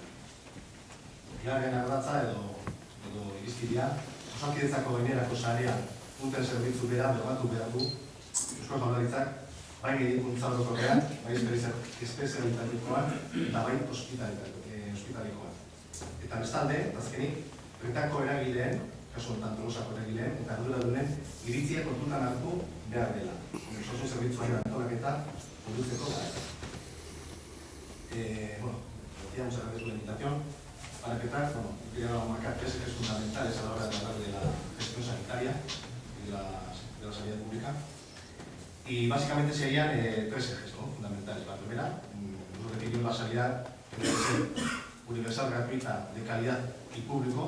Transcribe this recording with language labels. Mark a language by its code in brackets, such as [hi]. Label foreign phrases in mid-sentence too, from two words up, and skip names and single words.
[eu] Bigarren ardatza edo irizpidea, osakidetzako gainerako sarean punten zerbitzu bera bermatu behar du Eusko Jaurlaritzak, bai medikuntza orokorrean, bai espezialitatikoan eta bai ospitalikoan. Eta bestalde, azkenik, bertako eragileen, kasu honetan Tolosako eragileen, eta arduradunen iritziak kontutan hartu behar dela. Osasun zerbitzuaren antolaketa conduceko gara. [es] Bueno, decíamos a través de la invitación, para empezar, bueno, quería marcar 3 ejes fundamentales a la hora de hablar de la gestión sanitaria y de la sanidad pública. Y básicamente serían 3 ejes, ¿no?, fundamentales. La primera, nos referimos a la sanidad que debe ser universal, gratuita, de calidad y público.